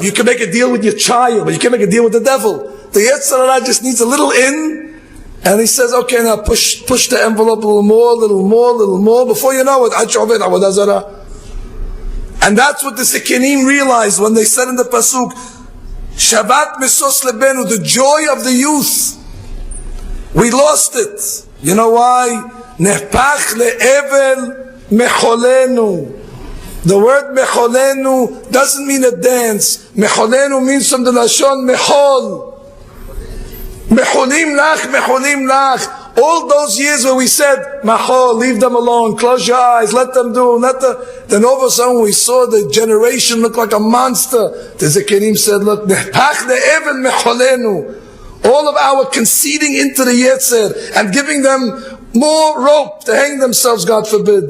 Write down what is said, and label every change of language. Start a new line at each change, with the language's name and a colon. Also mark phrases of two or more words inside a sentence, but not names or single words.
English: You can make a deal with your child, but you can't make a deal with the devil. The Yetzer Hara just needs a little in, and he says, okay, now push the envelope a little more. Before you know it, and that's what the Sekenim realized when they said in the pasuk,
Hebrew: שבת משוש לבנו,
English: the joy of the youth. We lost it. You know why?
Hebrew: נהפך לאבל מחולנו.
English: The word mecholenu doesn't mean a dance. Mecholenu means from the
Hebrew: לשון מחול. מוחלים לך.
English: All those years where we said, Mahol, leave them alone, close your eyes, let them do, then all of a sudden we saw the generation look like a monster. The Zekenim said, look, all of our conceding into the Yetzer and giving them more rope to hang themselves, God forbid.